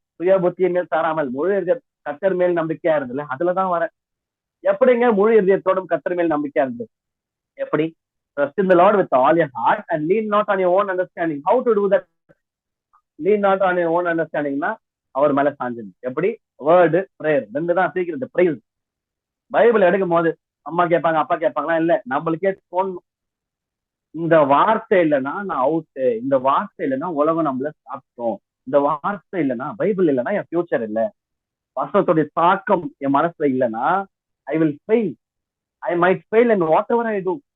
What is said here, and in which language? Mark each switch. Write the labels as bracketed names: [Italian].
[Tamil] சுய புத்தியின் மேல் சாராமல் முழு கர்த்தர் மேல் நம்பிக்கையா இருந்ததுல அதுலதான் வரேன். எப்படிங்க முழு இதயத்தோடும் கர்த்தர் மேல் நம்பிக்கையா இருந்தது? எப்படி? [English] Trust in the Lord with all your heart and lean not on your own understanding. How to do that? Lean not on your own understanding [Tamil] னா அவர் மேல சாஞ்சது. எப்படி? வேர்டு, பிரேயர், ரெண்டு தான் சீக்கிரம். பிரைஸ் பைபிள் எடுக்கும் போது அம்மா கேட்பாங்க, அப்பா கேட்பாங்களா? இல்ல, நம்மளுக்கே தோணும், இந்த வார்த்தை இல்லைன்னா நான் அவுட்டு, இந்த வார்த்தை இல்லைன்னா உலகம் நம்மள சாப்பிட்டோம், இந்த வார்த்தை இல்லைன்னா பைபிள் இல்லைன்னா என் ஃபியூச்சர் இல்லை, வசனத்துடைய தாக்கம் என் மனசுல இல்லைன்னா [English] I will fail, I might fail in whatever I do.